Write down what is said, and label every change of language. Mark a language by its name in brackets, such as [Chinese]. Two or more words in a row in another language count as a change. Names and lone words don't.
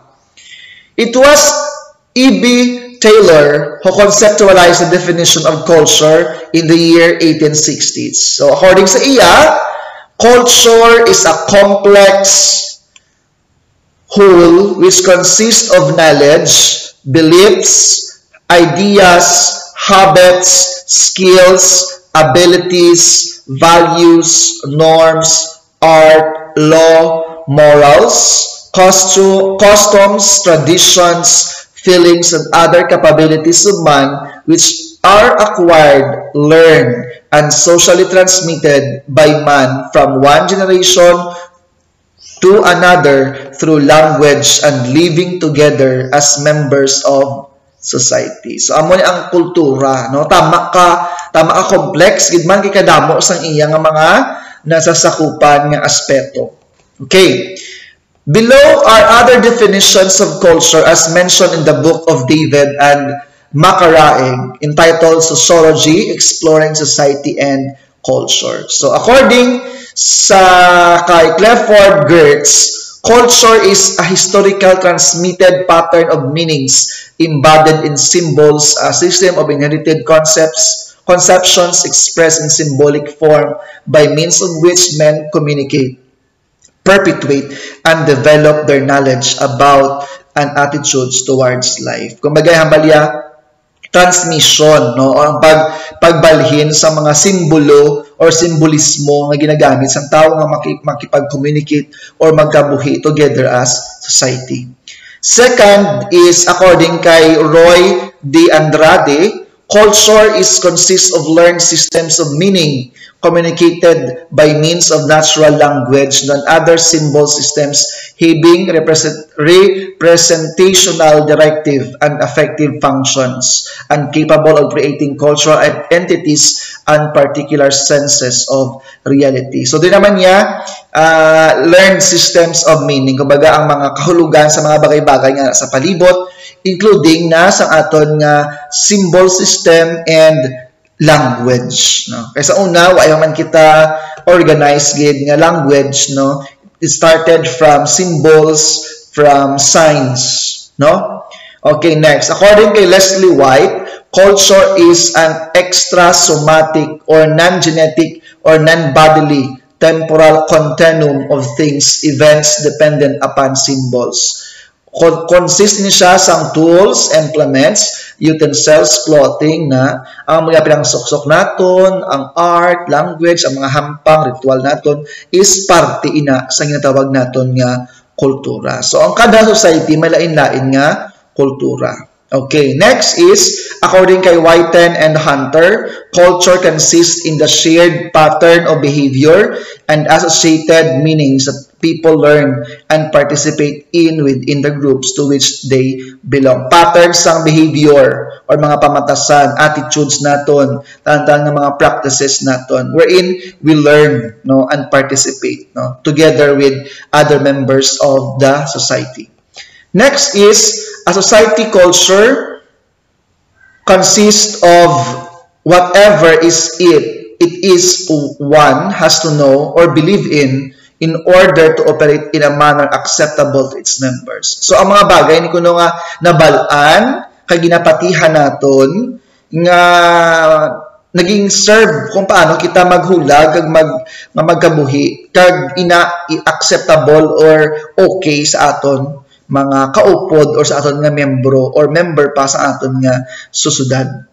[English] It was E.B. Taylor who conceptualized the definition of culture in the year 1860s. So, according [Hiligaynon] sa iya, [English] culture is a complex whole which consists of knowledge, beliefs, ideas, habits, skills, abilities, values, norms, art, law, morals, customs, traditions, feelings, and other capabilities of man which are acquired, learned, and socially transmitted by man from one generation to another through language and living together as members of society. So, [Hiligaynon] amo ni ang kultura, no? Tama ka complex, gid man kay kadamo sang iya nga mga nasasakupan nga aspeto. [English] Okay. Below are other definitions of culture as mentioned in the book of David and Makaraeg entitled Sociology, Exploring Society and Culture. So according [Hiligaynon] sa kay Clifford Geertz, [English] culture is a historical transmitted pattern of meanings embodied in symbols, a system of inherited conceptions expressed in symbolic form by means of which men communicate, perpetuate, and develop their knowledge about and attitudes towards life. [Hiligaynon] Kumbaga, hambalya, transmission, no? O ang pagbalhin sa mga simbolo or simbolismo nga ginagamit sa tao nga makipag-communicate or magkabuhi [English] together as society. Second is, according kay Roy D. Andrade, culture consists of learned systems of meaning communicated by means of natural language and other symbol systems having representational, directive, and affective functions and capable of creating cultural entities and particular senses of reality. So, [Hiligaynon] din naman niya, [English] learned systems of meaning. [Hiligaynon] Kumbaga, ang mga kahulugan sa mga bagay-bagay nga sa palibot, including na sa aton nga [English] symbol system and language, [Hiligaynon] no? Kaysa una, wala man kita organized gid nga language, no? [English] It started from symbols, from signs, no? Okay, next. According kay Leslie White, culture is an extrasomatic or non-genetic or non-bodily temporal continuum of things, events dependent upon symbols. [Hiligaynon] Consist ni siya sa [English] tools, implements, utensils, clothing [Hiligaynon] na ang mga pinangsuksok naton, ang [English] art, language, [Hiligaynon] ang mga hampang, ritual naton is parte ina sa ginatawag naton nga kultura. So ang kada society may lain-lain nga kultura. [English] Okay, next is, according kay Whiten and Hunter, culture consists in the shared pattern of behavior and associated meanings that people learn and participate in within the groups to which they belong. [Hiligaynon] Patterns ng behavior or mga pamatasan, attitudes naton, tantan ng mga practices naton, [English] wherein we learn, no, and participate, no, together with other members of the society. Next is, a society culture consists of whatever is it is one has to know or believe in order to operate in a manner acceptable to its members. So, [Hiligaynon] ang mga bagay ni kuno nga nabalaan, kay ginapatihan naton, nga naging serve kung paano kita maghulag, kag magkabuhi, kag [English] ina-acceptable or okay [Hiligaynon] sa aton mga kaupod or sa aton nga membro or member pa sa aton nga susyudad.